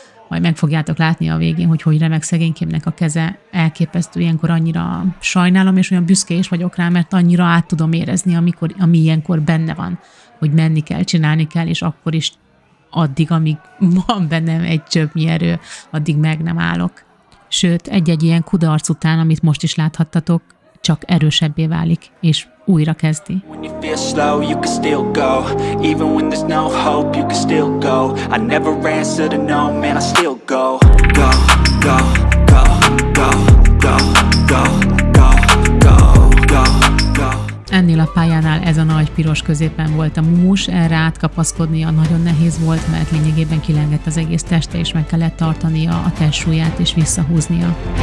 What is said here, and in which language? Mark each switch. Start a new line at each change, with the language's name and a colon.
Hungarian: majd meg fogjátok látni a végén, hogy remeg szegénykémnek a keze, elképesztő, ilyenkor annyira sajnálom, és olyan büszke is vagyok rá, mert annyira át tudom érezni, ami ilyenkor benne van, hogy menni kell, csinálni kell, és akkor is addig, amíg van bennem egy csöpnyi erő, addig meg nem állok. Sőt, egy-egy ilyen kudarc után, amit most is láthattatok, csak erősebbé válik, és újra kezdi.
English: When you feel slow, you can still go. Even when there's no hope, you can still go. I never answer to no, man, I still go. Go, go, go, go, go, go, go, go, go, go.
Hungarian: Ennél a pályánál ez a nagy piros középen volt a mumus, erre átkapaszkodnia nagyon nehéz volt, mert lényegében kilengett az egész teste, és meg kellett tartania a testsúlyát és visszahúznia.